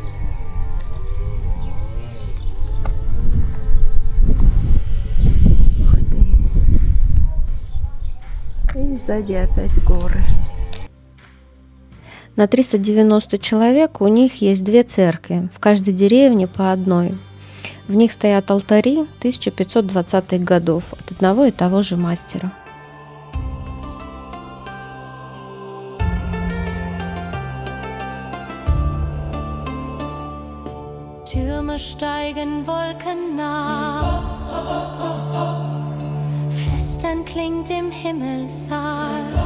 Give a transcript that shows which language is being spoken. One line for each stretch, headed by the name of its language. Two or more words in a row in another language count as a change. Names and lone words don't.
Russian: И сзади опять горы. На 390 человек у них есть две церкви, в каждой деревне по одной. В них стоят алтари 1520-х годов от одного и того же мастера.
German: Türme steigen Wolken nah. Flüstern klingt im Himmelssaal.